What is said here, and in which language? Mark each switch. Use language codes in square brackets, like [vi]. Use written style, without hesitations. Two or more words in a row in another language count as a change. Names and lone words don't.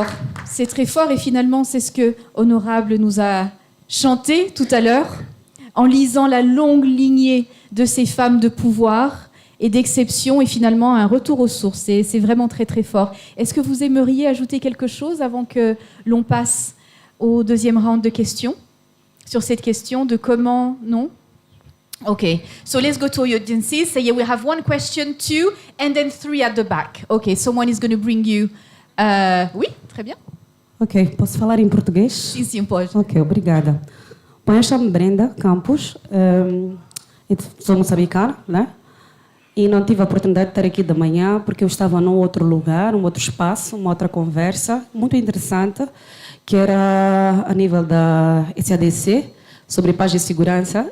[fr] C'est très fort et finalement, c'est ce que Honorable nous a chanté tout à l'heure en lisant la longue lignée de ces femmes de pouvoir et d'exception et finalement un retour aux sources. C'est vraiment très très fort. Est-ce que vous aimeriez ajouter quelque chose avant que l'on passe au deuxième round de questions sur cette question de comment, non? [en] Okay, so let's go to audiences. So yeah, we have one question, two, and then three at the back. Okay, someone is going to bring you... [fr] oui, très bien. [pt] Ok, posso falar em português? Sim, sim, pode. Ok, obrigada. Bom, eu chamo-me Brenda Campos, sou moçambicana, né? E não tive a oportunidade de estar aqui de manhã porque eu estava num outro lugar, um outro espaço, uma outra conversa muito interessante, que era a nível da SADC, sobre paz e segurança.